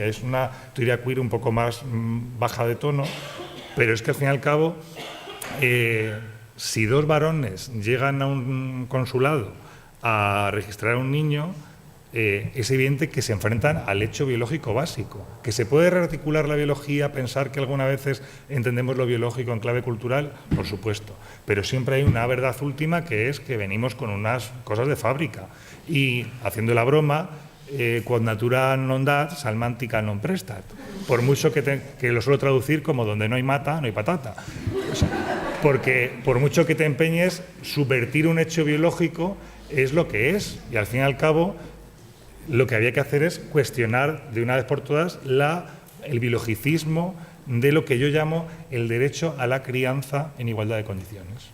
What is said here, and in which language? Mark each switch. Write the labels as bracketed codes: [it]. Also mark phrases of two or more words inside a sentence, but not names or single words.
[es] Es una teoría queer un poco más baja de tono, pero es que al fin y al cabo, si dos varones llegan a un consulado a registrar a un niño, es evidente que se enfrentan al hecho biológico básico. Que se puede rearticular la biología, pensar que algunas veces entendemos lo biológico en clave cultural, por supuesto, pero siempre hay una verdad última, que es que venimos con unas cosas de fábrica. Y, haciendo la broma, [la] quod natura non dat, salmántica non prestat. [es] Por mucho que lo suelo traducir como donde no hay mata, no hay patata. O sea, porque por mucho que te empeñes, subvertir un hecho biológico es lo que es, y al fin y al cabo lo que había que hacer es cuestionar de una vez por todas el biologicismo de lo que yo llamo el derecho a la crianza en igualdad de condiciones.